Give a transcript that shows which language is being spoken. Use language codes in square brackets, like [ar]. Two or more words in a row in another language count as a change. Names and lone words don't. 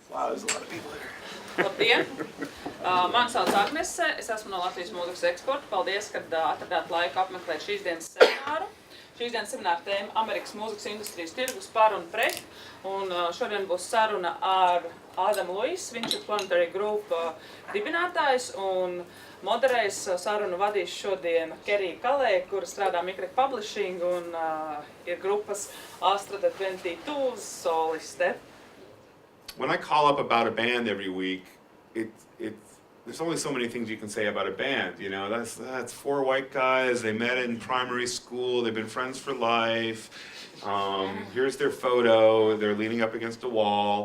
[en] there's a lot of people here. [lv] Labdien! Mani sauc Agnese, es esmu no Latvijas mūzikas eksporta. Paldies, ka atradāt laiku apmeklēt šīs dienas semināru. Šīs dienas semināra tēma Amerikas mūzikas industrijas tirgus par un pret. Un šodien būs saruna ar Ādamu Luisu, viņš ir Planetary Group dibinātājs un moderēs sarunu vadīs šodien Kerija Kaleija, kura strādā Amerikas publishing un ir grupas Astra 22 soliste. [en] When I call up about a band every week, there's only so many things you can say about a band, you know. That's four white guys, they met in primary school, they've been friends for life. Here's their photo, they're leaning up against a wall.